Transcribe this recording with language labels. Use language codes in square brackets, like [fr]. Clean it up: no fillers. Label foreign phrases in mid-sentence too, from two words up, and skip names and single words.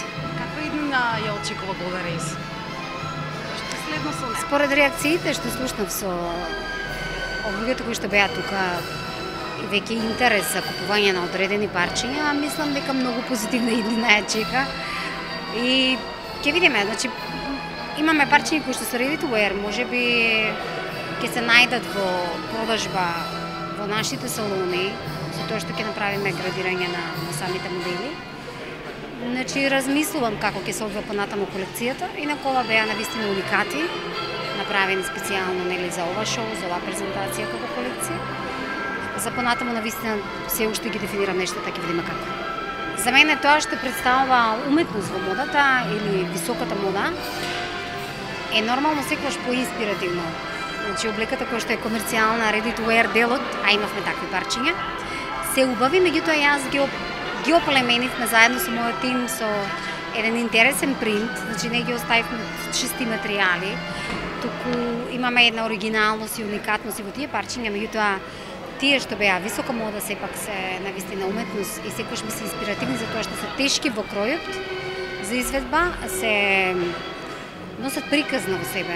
[mk] Каква иднина ја очекува Golden Race? Што следно со неа? Според реакциите што слушнав со луѓето кои што беа тука и веќе интерес за купување на одредени парчиња, мислам дека многу позитивна иднина ја чека. И ќе видиме, значи имаме парчиња кои што се [en] ready to wear, [mk] можеби ќе се најдат во продажба во нашите салони, за тоа што ќе направиме градирање на самите модели. Значи, размислувам како ќе се одвива понатаму колекцијата, инаку ова беа навистина уникати, направени специјално нели за ова шоу, за оваа презентација како колекција. За понатаму навистина се уште ги дефинирам нештата, ќе видиме како. За мене тоа што представува уметност во модата или високата мода е нормално секогаш поинспиративно. Значи, облеката која што е комерцијална, [en] ready to wear [mk] делот, а имавме такви парчиња, се убави, меѓутоа јас ги оплеменивме заедно со мојот тим со еден интересен принт, значи не ги оставивме чисти материјали, туку имаме една оригиналност и уникатност и во тие парчиња, меѓутоа тие што беа висока мода сепак се навистина уметност и секогаш ми се инспиративни за тоа што се тешки во кројот за изведба, се носат приказна во себе.